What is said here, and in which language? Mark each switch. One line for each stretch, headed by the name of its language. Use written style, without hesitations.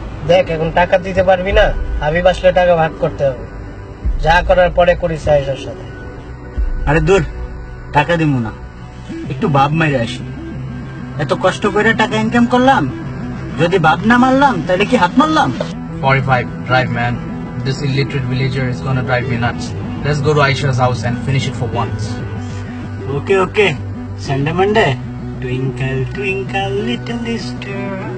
Bangla: দেখ, এখন টাকা দিতে পারবি না, হাবিব আসলে টাকা ভাগ করতে হবে। যা করার পরে করিস আয়েশার সাথে। আরে দূর, টাকা দিব না, একটু ভাব মাইরে আসি। এত কষ্ট করে টাকা ইনকাম করলাম, যদি ভাব না মারলাম তাহলে কি হাত মারলাম?
English: 45, drive man. This illiterate villager is gonna drive me nuts. Let's go to Aisha's house and finish it for once. Okay okay, Sunday Monday, twinkle twinkle little star.